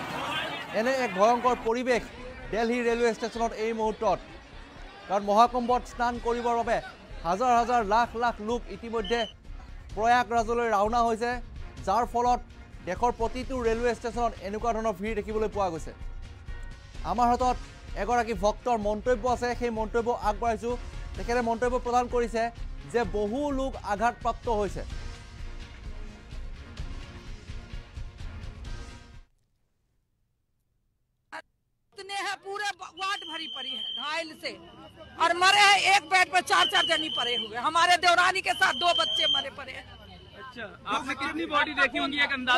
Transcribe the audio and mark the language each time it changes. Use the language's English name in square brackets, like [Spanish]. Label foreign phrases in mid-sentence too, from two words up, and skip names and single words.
[Assamese] এনে এক ভয়ংকৰ পৰিৱেশ দিল্লী ৰেলৱে ষ্টেচনত এই মুহূৰ্তত, কাৰণ মহাকুম্ভত স্নান কৰিবৰ বাবে হাজাৰ হাজাৰ লাখ লাখ লোক ইতিমধ্যে প্ৰয়াগৰাজলৈ ৰাওনা হৈছে, যাৰ ফলত দেশৰ প্ৰতিটো ৰেলৱে ষ্টেচনত এনেকুৱা ধৰণৰ ভিৰ দেখিবলৈ পোৱা গৈছে। আমাৰ হাতত এগৰাকী ভক্তৰ মন্তব্য আছে, সেই মন্তব্য আগবঢ়াইছোঁ। তেখেতে মন্তব্য প্ৰদান কৰিছে যে বহু লোক আঘাতপ্ৰাপ্ত হৈছে। [Hindi] पूरे वार्ड भरी पड़ी है घायल से, और मरे हैं एक बेड पर 4-4 जनी पड़े हुए। हमारे देवरानी के साथ 2 बच्चे मरे पड़े हैं। अच्छा, आपने कितनी बॉडी देखी होंगी एक अंदाजा?